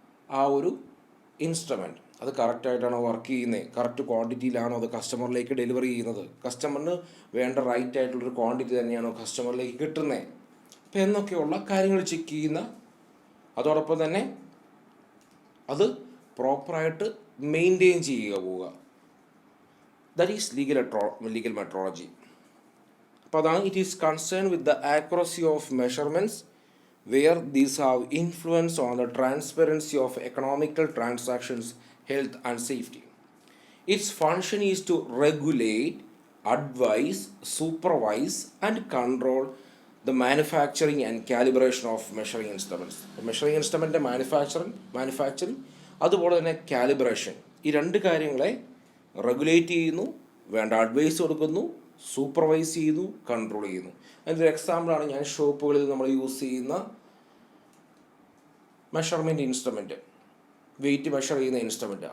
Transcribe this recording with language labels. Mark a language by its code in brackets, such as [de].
[ml] ആ ഒരു ഇൻസ്ട്രുമെൻറ്റ് അത് കറക്റ്റായിട്ടാണോ വർക്ക് ചെയ്യുന്നത്, കറക്റ്റ് ക്വാണ്ടിറ്റിയിലാണോ അത് കസ്റ്റമറിലേക്ക് ഡെലിവറി ചെയ്യുന്നത്, കസ്റ്റമറിന് വേണ്ട റൈറ്റ് ആയിട്ടുള്ളൊരു ക്വാണ്ടിറ്റി തന്നെയാണോ കസ്റ്റമറിലേക്ക് കിട്ടുന്നത്, അപ്പോൾ എന്നൊക്കെയുള്ള കാര്യങ്ങൾ ചെക്ക് ചെയ്യുന്ന, അതോടൊപ്പം തന്നെ അത് പ്രോപ്പറായിട്ട് മെയിൻറ്റെയിൻ ചെയ്യുക പോവുക. [en] That is legal metrology. [ml] അപ്പോൾ അതാണ് [en] It is concern with the accuracy of measurements where these have influence on the transparency of economical transactions, health and safety. Its function is to regulate, advise, supervise and control the manufacturing and calibration of measuring instruments. Measuring instrument manufacturing [ml] അതുപോലെ തന്നെ calibration, ഈ രണ്ട് കാര്യങ്ങളെ regulate ചെയ്യുന്നു, വേണ്ട advice കൊടുക്കുന്നു, supervise ചെയ്യുന്നു, control ചെയ്യുന്നു. അതിൻ്റെ ഒരു എക്സാമ്പിളാണ് ഞാൻ ഷോപ്പുകളിൽ നമ്മൾ യൂസ് ചെയ്യുന്ന മെഷർമെൻറ്റ് ഇൻസ്ട്രുമെൻറ്റ്, വെയിറ്റ് മെഷർ ചെയ്യുന്ന ഇൻസ്ട്രുമെൻറ്റ്.